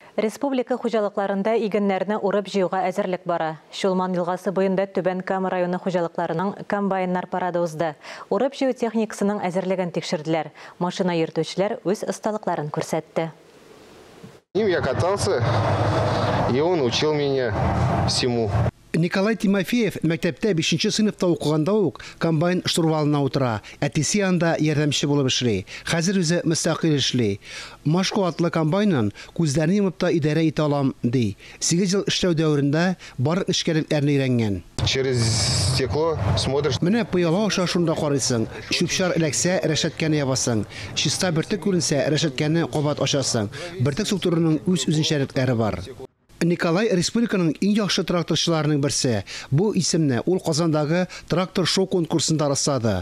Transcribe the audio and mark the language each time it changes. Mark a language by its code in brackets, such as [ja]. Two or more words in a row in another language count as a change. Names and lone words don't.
[tt] Республика хуҗалыкларында игеннәрне урып җыюга әзерлек бара. Шулман елгасы буенда Түбән Кама районы хуҗалыкларының комбайннар парады узды. Урып җыю техникасының әзерлеген тикшерделәр. Машина йөртүчеләр үз осталыкларын күрсәтте. [ru] Я катался, и он учил меня всему. [tt] Николай Тимофеев мәктәптә 5-нче сыйныфта укыганда ук комбайн штурвалына утыра. Әтисе янда ярдәмче булып эшли. Хәзер үзе мөстәкыйль эшли. Машко атлы комбайннан күзләрне йомып та идарә итә алам, ди. 8 ел эшләү дәверендә бар эшкәрлекләрне өйрәнгән. [ru] Через стекло смотришь. [tt] Менә пыяла аша шунда карыйсың. Шүпшар эләксә, рәшәткәне ябасың. Чиста бөртек күренсә, рәшәткәне кабат ачасың. Бөртек структураның үз үзенчәлекләре бар. Николай республиканың иң яхшы тракторчыларының берсе. Бу исемне ул Казандагы трактор шоу конкурсында раслады.